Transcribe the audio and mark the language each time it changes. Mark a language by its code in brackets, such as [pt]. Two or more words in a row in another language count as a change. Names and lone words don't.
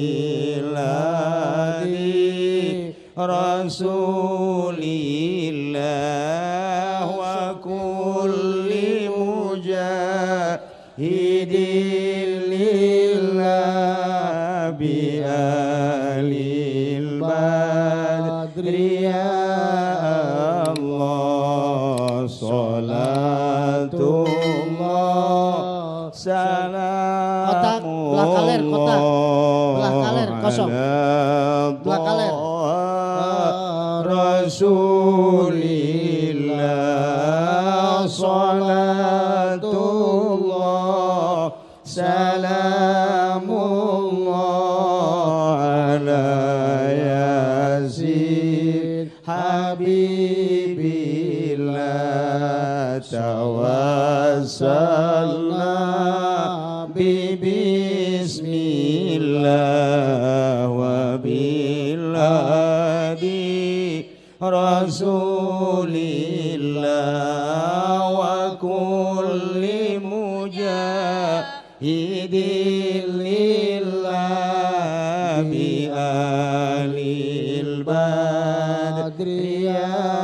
[ar] بالهادي رسول الله وكل مجاهد لله بأهل البدر يا الله صلاة الله سلام الله [su] belah kaler kosong belah kaler [ar] رسول الله صلاة الله سلام الله على ياسين حبيب الله توسلنا بسم الله وبالهادي رسول الله وكل مجاهد لله بأهل البدر يا